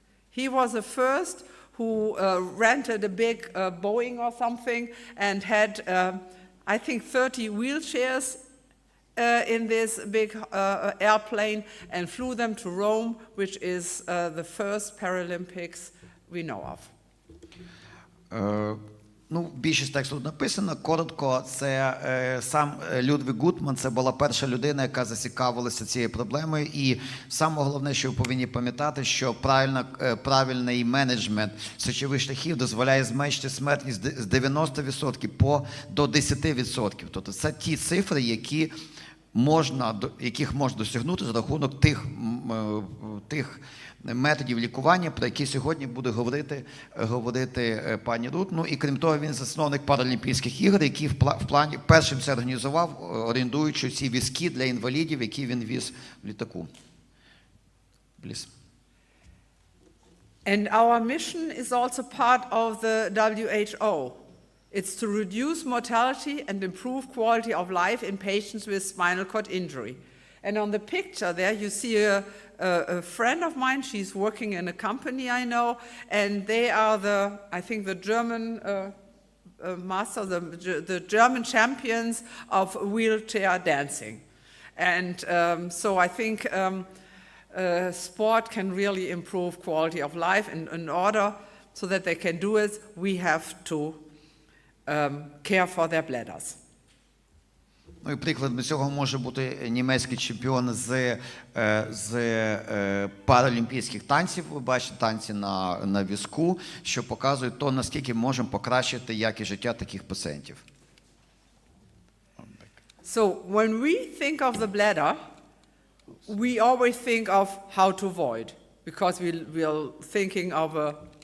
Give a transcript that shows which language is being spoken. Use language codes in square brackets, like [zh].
[en] He was the first who rented a big Boeing or something and had, I think, 30 wheelchairs in this big airplane and flew them to Rome, which is the first Paralympics we know of. [uk] Ну, більшість тексту тут написано. Коротко, це сам Людвиг Гутман, це була перша людина, яка зацікавилася цією проблемою. І саме головне, що ви повинні пам'ятати, що правильний менеджмент сечових шляхів дозволяє зменшити смертність з 90% до 10%. Тобто це ті цифри, яких можна досягнути за рахунок тих методів лікування, про які сьогодні буде говорити пані Рут. Ну і крім того, він засновник Паралімпійських ігор, який в плані першим це організував, орендуючи ці візки для інвалідів, які він віз в літаку. [en] Please. And our mission is also part of the WHO. It's to reduce mortality and improve quality of life in patients with spinal cord injury. And on the picture there, you see a friend of mine. She's working in a company I know, and they are I think the German the German champions of wheelchair dancing. And so I think sport can really improve quality of life, and in order so that they can do it, we have to care for their bladders. [uk] Ну і прикладом цього може бути німецький чемпіон з паралімпійських танців. Ви бачите танці на візку, що показує то, наскільки можемо покращити якість життя таких пацієнтів. [en] So when we think of the bladder, we always think of how to void, because we're thinking of a...